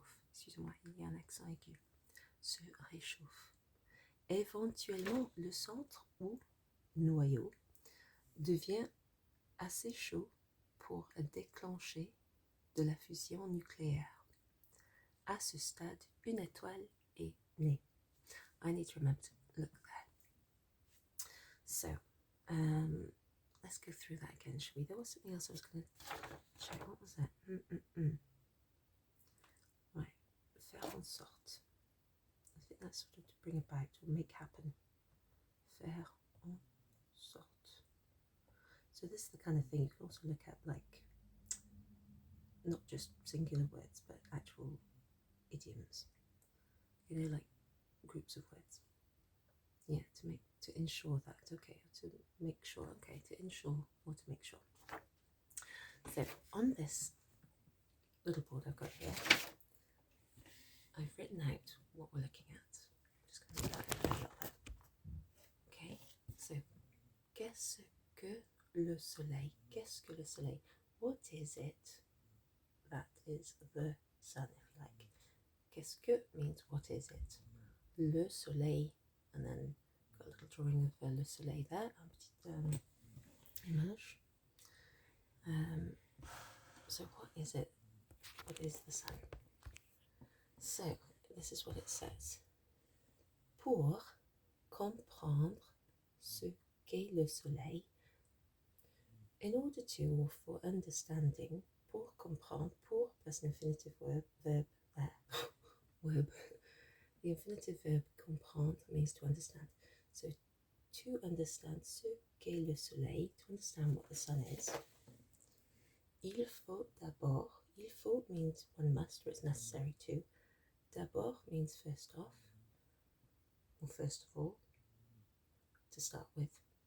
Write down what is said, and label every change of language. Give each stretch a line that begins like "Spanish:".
French: Excusez-moi, il y a un accent aigu. Se réchauffe. Éventuellement, le centre ou noyau devient assez chaud pour déclencher de la fusion nucléaire. À ce stade, une étoile est née.
English: I need to remember to look there. So, let's go through that again, shall we? There was something else I was going to check. What was that? Right.
French: Faire en sorte.
English: I think that's sort of to bring about, to make happen.
French: Faire en sorte.
English: So this is the kind of thing you can also look at, like, not just singular words, but actual idioms. Like groups of words. Yeah, to ensure that, okay, to make sure, okay, to ensure or to make sure. So on this little board I've got here, I've written out what we're looking at. I'm just going to put that a little bit. Okay, so
French: qu'est-ce que le soleil? Qu'est-ce que le soleil?
English: What is it that is the sun, if you like?
French: Qu'est-ce que
English: means what is it? Le soleil, and then got a little drawing of le soleil there,
French: un petit image.
English: So what is it? What is the sun? So this is what it says.
French: Pour comprendre ce qu'est le soleil,
English: in order to, or for understanding,
French: pour comprendre, pour
English: plus an infinitive verb there. The infinitive verb comprendre means to understand. So to understand
French: ce qu'est le soleil,
English: to understand what the sun is,
French: il faut d'abord. Il faut
English: means one must, or it's necessary to. D'abord means first off, or first of all, to start with.